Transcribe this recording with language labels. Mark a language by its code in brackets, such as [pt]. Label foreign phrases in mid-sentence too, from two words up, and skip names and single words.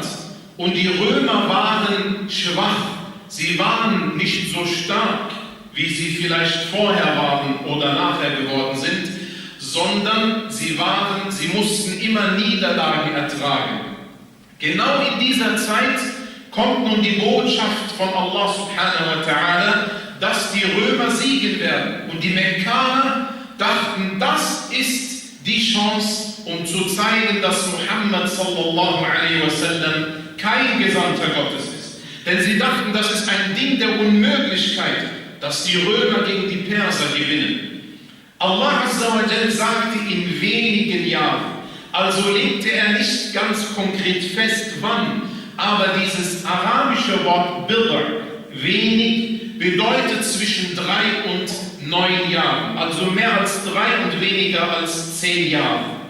[de] Und die Römer waren schwach. Sie waren nicht so stark, wie sie vielleicht vorher waren oder nachher geworden sind, sondern sie mussten immer Niederlagen ertragen. Genau in dieser Zeit kommt nun die Botschaft von Allah [ar] سبحانه وتعالى, [de] dass die Römer siegen werden. Und die Mekkaner dachten, das ist die Chance, um zu zeigen, dass Muhammad [ar] صلى الله عليه وسلم [de] kein Gesandter Gottes ist. Denn sie dachten, das ist ein Ding der Unmöglichkeit, dass die Römer gegen die Perser gewinnen. Allah [ar] عز وجل [de] sagte in wenigen Jahren, also legte er nicht ganz konkret fest, wann, aber dieses arabische Wort Bidr, wenig, bedeutet zwischen 3 und 9 Jahren, also mehr als 3 und weniger als 10 Jahre.